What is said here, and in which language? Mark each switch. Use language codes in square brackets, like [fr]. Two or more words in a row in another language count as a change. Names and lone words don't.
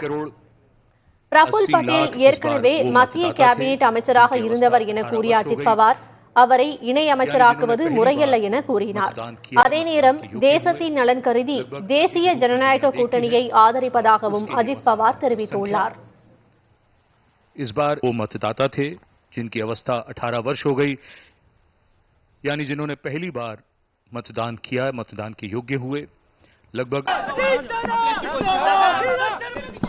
[ta] பிரஃபுல் பட்டேல் ஏற்கனவே மத்திய கேபினெட் அமைச்சராக இருந்தவர் என கூறிய அஜித் பவார், அவரை இணையமைச்சராக்குவது முறையல்ல என கூறினார். அதே நேரம் தேசத்தின் நலன் கருதி தேசிய ஜனநாயக கூட்டணியை ஆதரிப்பதாகவும் அஜித் பவார் தெரிவித்துள்ளார். [hi] जिनकी अवस्था 18 वर्ष हो गई, यानी जिन्होंने पहली बार मतदान किया, मतदान के योग्य हुए, लगभग